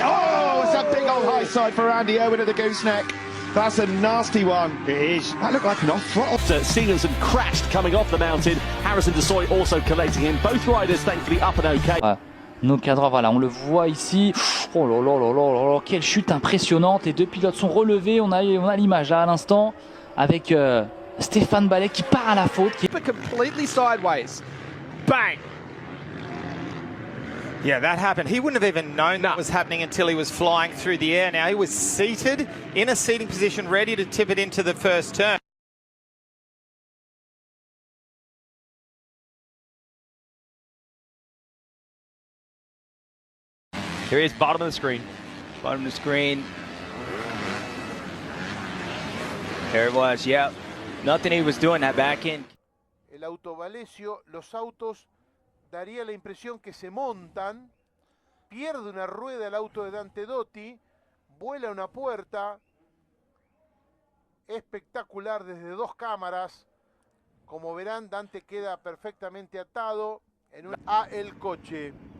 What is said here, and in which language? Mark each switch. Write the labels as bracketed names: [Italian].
[English] Oh, it's a big old high side for Andy Owen at the gooseneck. That's a nasty one. It is. That looked like an off-throttle. Stevenson crashed coming off the mountain. Harrison Desoy also collating him. Both riders thankfully up and okay. [French] Nos cadres, voilà, on le voit ici. Oh là là là là là là, quelle chute impressionnante. Les deux pilotes sont relevés. On a l'image là à l'instant avec Stéphane Ballet qui part à la faute. [English] Completely sideways. Bang! Yeah, that happened. He wouldn't have even known that was happening until he was flying through the air. Now he was seated in a seating position, ready to tip it into the first turn. Here he is, bottom of the screen. Bottom of the screen. There it was, yeah. Nothing he was doing that back end. [Spanish] El auto Valesio, los autos daría la impresión que se montan, pierde una rueda el auto de Dante Dotti, vuela una puerta, espectacular desde dos cámaras. Como verán, Dante queda perfectamente atado a el coche.